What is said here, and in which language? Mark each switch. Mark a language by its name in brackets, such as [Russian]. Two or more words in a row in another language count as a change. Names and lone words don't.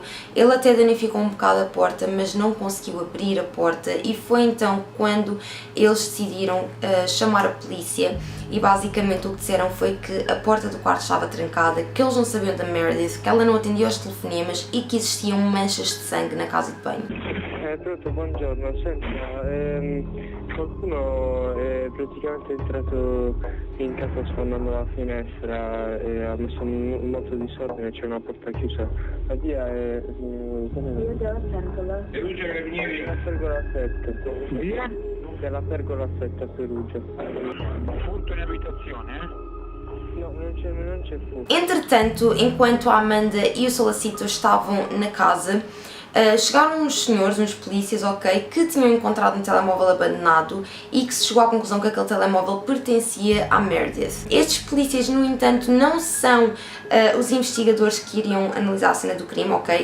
[Portuguese] Ele até danificou um bocado a porta, mas não conseguiu abrir a porta e foi então quando eles decidiram chamar a polícia e basicamente o que disseram foi que a porta do quarto estava trancada, que eles não sabiam da Meredith, que ela não atendia aos telefonemas e que existiam manchas de sangue na casa de banho. [Italian] Pronto, buongiorno, senta, qualcuno è praticamente entrato in casa sfondando la finestra e ha messo un motto di disordine, c'è una porta chiusa. La via è... La Pergola 7. Via? Della Pergola 7 a Perugia. Furto in abitazione, No, non c'è furto. [Portuguese] Entretanto, enquanto a Amanda e o Solacito estavam na casa, chegaram uns senhores, uns polícias, ok, que tinham encontrado um telemóvel abandonado e que se chegou à conclusão que aquele telemóvel pertencia à Meredith. Estes polícias, no entanto, não são os investigadores que iriam analisar a cena do crime, ok?